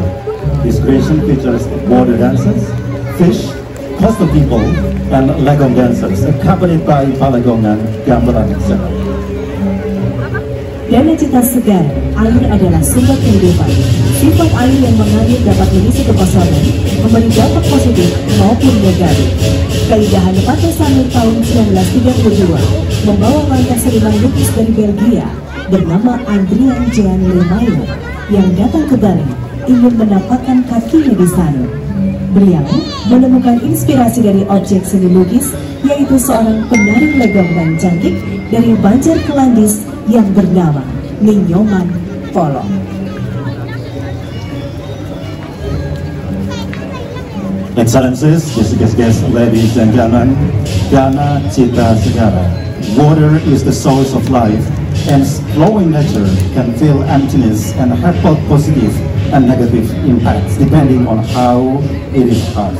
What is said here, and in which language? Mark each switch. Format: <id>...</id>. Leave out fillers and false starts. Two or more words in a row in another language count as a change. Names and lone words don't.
<en>This creation features border dances, fish, coastal people, and legong dancers, accompanied by balagongan, gamelan, etc.</en> <id>Danacitta Segara, air adalah sumber kehidupan. Sifat air yang mengalir dapat mengisi kekosongan, memberi dampak positif maupun negatif. Keindahan Pantai Sanur tahun 1932 membawa warga seniman lukis dari Belgia bernama Adrian Jean Lemaire yang datang ke Bali ingin menapakkan kakinya di Sanur. Beliau menemukan inspirasi dari objek seni lukis, yaitu seorang penari legong dan cantik dari Banjar Kelandis yang bernama Minyoman Polong.</id> <en>Excellencies, distinguished guests, ladies and gentlemen, Danacitta Segara, Water is the source of life, and flowing nature can feel emptiness and have both positive and negative impacts depending on how it is used.</en>